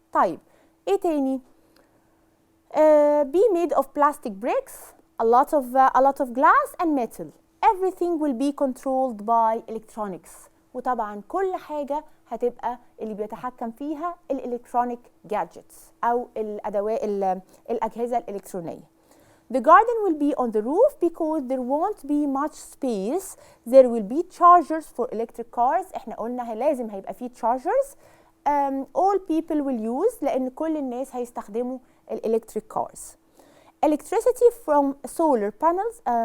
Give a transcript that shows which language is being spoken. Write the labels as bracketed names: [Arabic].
[Arabic] طيب إيه تاني؟ [English] Be made of plastic bricks, a lot of glass and metal. Everything will be controlled by electronics. [Arabic] وطبعا كل حاجة هتبقى اللي بيتحكم فيها الالكترونيك gadgets أو الأجهزة الإلكترونية. [English] The garden will be on the roof because there won't be much space. There will be chargers for electric cars. [Arabic] احنا قلنا لازم هيبقى فيه chargers. [English] All people will use [Arabic] لأن كل الناس هيستخدموا [English] electric cars. Electricity from solar panels.